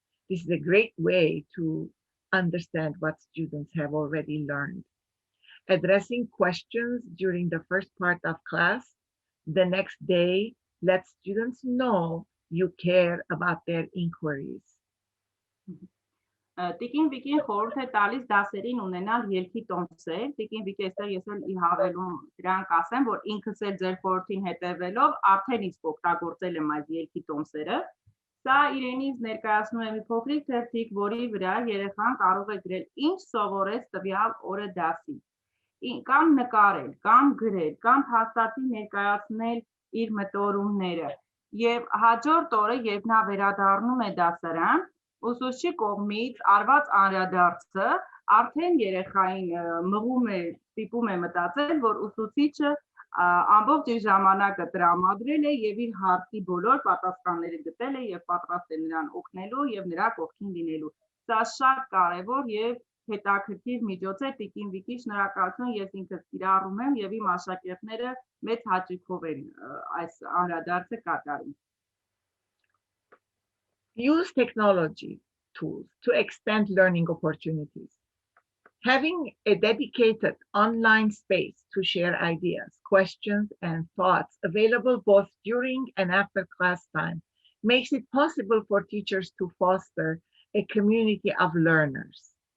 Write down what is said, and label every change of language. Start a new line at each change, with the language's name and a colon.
English: This is a great way to understand what students have already learned. Addressing questions during the first part of class the next day lets students know you care about their inquiries.
Armenian: Տիկին Վիկին խորհուրդ է տալիս դասերին ունենալ ելքի տոմսեր։ Տիկին Վիկի այստեղ ես էլ ի հավելում դրանք ասեմ, որ ինքս էլ ձեր խորհրդին հետևելով արդեն իսկ օգտագործել եմ այս ելքի տոմսերը։ Սա իրենից ներկայացնում է մի փոքրիկ թերթիկ, որի վրա երեխան կարող է գրել ինչ սովորեց տվյալ օրը դասի, կամ նկարել, կամ գրել, կամ հաստատի ներկայացնել իր մտորումները։ Եվ հաջորդ օրը, երբ նա վերադառնում է դասարան, ուսուցչի կողմից արված անդրադարձը արդեն երեխային մղում է, ստիպում է մտածել, որ ուսուցիչը ամբողջ իր ժամանակը տրամադրել է եւ իր հարցի բոլոր պատասխանները գտել է եւ պատրաստ է նրան օգնելու եւ նրա կողքին լինելու։ Սա շատ կարեւոր եւ հետաքրքիր միջոց է Տիկին Վիկի, շնորհակալություն, ես ինքս կիրառում եմ եւ իմ աշակերտները մեծ հաճույքով են այս անդրադարձը կատարում։
English: Use technology tools to extend learning opportunities. Having a dedicated online space to share ideas, questions, and thoughts available both during and after class time makes it possible for teachers to foster a community of learners.